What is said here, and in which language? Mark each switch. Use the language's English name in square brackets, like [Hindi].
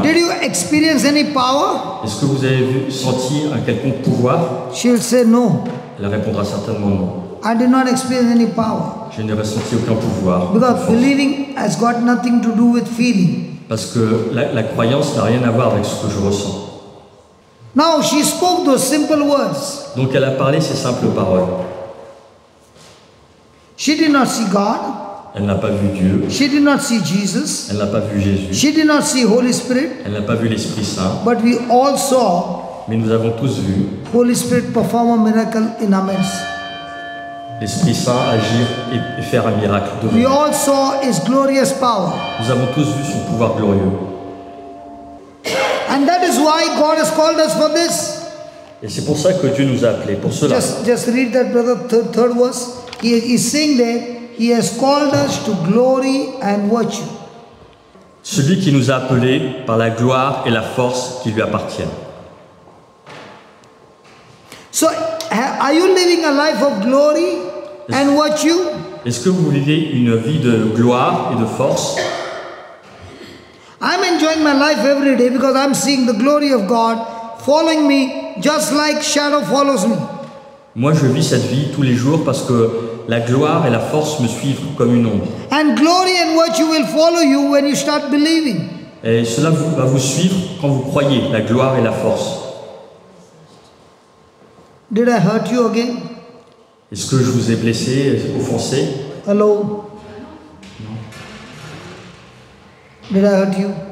[English] did you experience any power? [French] est-ce que vous avez senti un quelconque pouvoir? [English] She'll say no. [French] Elle répondra certainement non. [English] I did not experience any power. [French] Je n'ai ressenti aucun pouvoir. [English] Because believing has got nothing to do with feeling. [French] Parce que la croyance n'a rien à voir avec ce que je ressens. [English] Now she spoke those simple words. [French] Donc elle a parlé ces simples paroles. [English] She did not see God. [French] Elle n'a pas vu Dieu. [English] She did not see Jesus. [French] Elle n'a pas vu Jésus. [English] She did not see Holy Spirit. [French] Elle n'a pas vu l'Esprit Saint. [English] But we all saw [French] Mais nous avons tous vu [English] Holy Spirit perform a miracle in our midst. [French] l'Esprit Saint agir et faire un miracle devant [English] We [French] nous. [English] all saw His glorious power. [French] Nous avons tous vu son pouvoir glorieux. [English] And that is why God has called us for this. [French] Et c'est pour ça que Dieu nous a appelés, pour cela. [English] Just read that, brother, third verse. He is saying there, He has called us to glory and virtue. [French] Celui qui nous a appelés par la gloire et la force qui lui appartiennent. [English] So, are you living a life of glory and virtue? [French] Est-ce que vous vivez une vie de gloire et de force? [English] I'm enjoying my life every day because I'm seeing the glory of God following me just like shadow follows me. [French] Moi, je vis cette vie tous les jours parce que la gloire et la force me suivent comme une ombre. [English] And glory and virtue will follow you when you start believing. [French] Et cela va vous suivre quand vous croyez, la gloire et la force. [English] Did I hurt you again? [French] Est-ce que je vous ai blessé, offensé? [English] Hello? Did I hurt you?